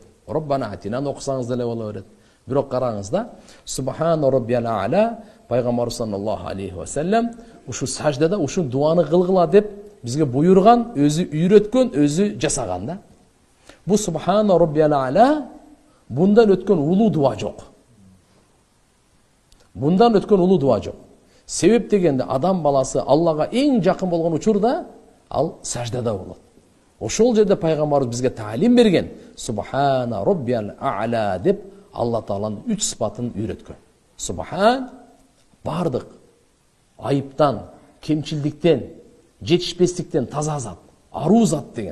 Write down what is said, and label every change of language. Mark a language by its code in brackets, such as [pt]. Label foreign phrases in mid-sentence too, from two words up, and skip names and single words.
[ar] ربنا آتنا [ky] окусаңыз деле боло берет. Бирок караңыз да, [ar] سبحان ربي الأعلى [ky] пайгамбарыбыз [ar] صلى الله عليه وسلم [ky] ушу саждада ушул дуаны кылгыла деп бизге буйрган, өзү үйрөткөн, өзү жасаган да. Бу [ar] سبحان ربي الأعلى [ky] бундан өткөн улуу дуа жок. Бундан өткөн улуу дуа жок. Себеп дегенде адам баласы Аллага эң жакын болгон учурда ал саждада болот. Ошол жерде пайгамбарыбыз бизге таалим берген. [ar] سبحان ربي الأعلى [ky] деп Алла Тааланын 3 сыпатын үйрөткөн. Субхан бардык айыптан, кемчилдиктен, жетишпестиктен таза зат, аруу зат деген.